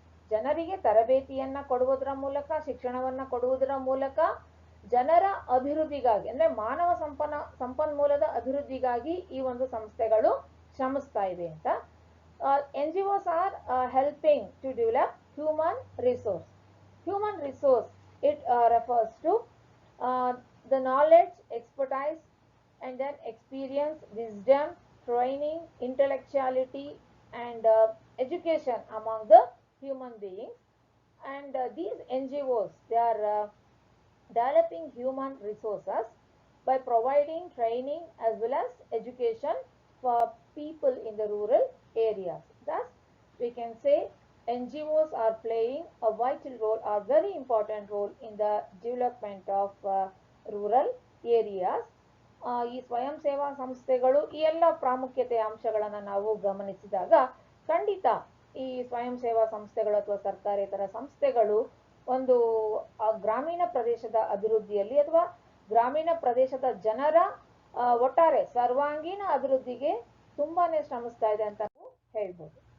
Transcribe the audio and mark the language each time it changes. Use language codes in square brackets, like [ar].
[kn] ಜನರಿಗೆ ತರಬೇತಿಯನ್ನ ಕೊಡುವುದರ ಮೂಲಕ, ಶಿಕ್ಷಣವನ್ನ ಕೊಡುವುದರ ಮೂಲಕ ಜನರ ಅಭಿವೃದ್ಧಿಗಾಗಿ ಅಂದ್ರೆ ಮಾನವ ಸಂಪನ್ಮೂಲದ ಅಭಿವೃದ್ಧಿಗಾಗಿ ಈ ಒಂದು ಸಂಸ್ಥೆಗಳು ಶ್ರಮಿಸ್ತಾ ಇವೆ ಅಂತ. [en] NGOs are helping to develop human resource. Human resource, it refers to the knowledge, expertise, and then experience, wisdom, training, intellectuality, and education among the human beings. And these NGOs, they are developing human resources by providing training as well as education for people in the rural areas. Thus, we can say NGOs are playing a vital role, or very important role in the development of rural areas. [kn] ಈ ಸ್ವಯಂ ಸೇವಾ ಸಂಸ್ಥೆಗಳು ಈ ಎಲ್ಲ ಪ್ರಾಮುಖ್ಯತೆಯ ಅಂಶಗಳನ್ನು ನಾವು ಗಮನಿಸಿದಾಗ ಖಂಡಿತ ಈ ಸ್ವಯಂ ಸೇವಾ ಸಂಸ್ಥೆಗಳು ಅಥವಾ ಸರ್ಕಾರೇತರ ಸಂಸ್ಥೆಗಳು ಒಂದು ಗ್ರಾಮೀಣ ಪ್ರದೇಶದ ಅಭಿವೃದ್ಧಿಯಲ್ಲಿ ಅಥವಾ ಗ್ರಾಮೀಣ ಪ್ರದೇಶದ ಜನರ ಒಟ್ಟಾರೆ ಸರ್ವಾಂಗೀಣ ಅಭಿವೃದ್ಧಿಗೆ ತುಂಬಾನೇ ಶ್ರಮಿಸ್ತಾ ಇದೆ ಅಂತ ನಾವು ಹೇಳ್ಬೋದು.